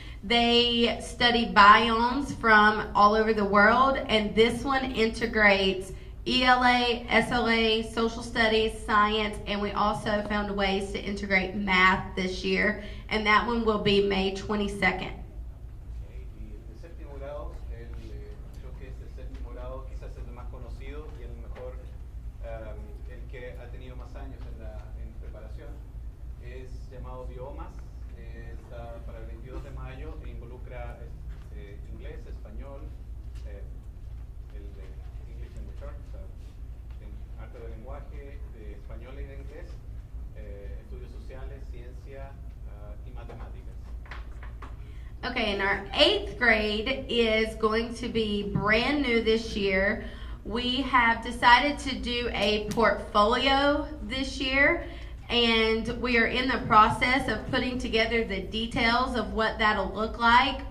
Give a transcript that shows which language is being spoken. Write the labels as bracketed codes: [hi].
[en] They study biomes from all over the world, and this one integrates ELA, SLA, social studies, science, and we also found ways to integrate math this year, and that one will be May 22nd. [es] Y el séptimo grado, creo que es el séptimo grado, quizás es el más conocido y el mejor, el que ha tenido más años en preparación. Es llamado Biomas, está para el 22 de mayo e involucra inglés, español, el de English Language Arts, arte del lenguaje, de español y de inglés, estudios sociales, ciencia y matemáticas. [en] Okay, and our 8th grade is going to be brand new this year. We have decided to do a portfolio this year, and we are in the process of putting together the details of what that'll look like.